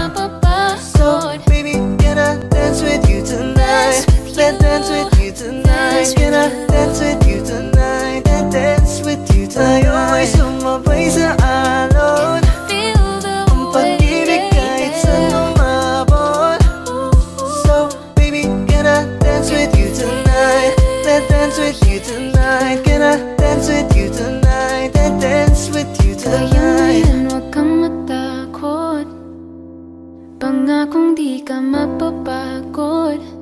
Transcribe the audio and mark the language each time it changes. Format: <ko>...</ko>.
<en>So baby, can I dance with you tonight? Let's dance with you tonight. Can I dance with you tonight? And dance with you tonight.</en> <tl>Tayo ay sumabay sa alon. Ang pag-ibig kahit saan umabot.</tl> <en>So baby, can I dance with you tonight? Let's dance with you tonight. Can I dance with you tonight? And dance with you tonight.</en> <tl>Kaya yan, huwag kang matakot. Pangakong di ka mapapagod.</tl>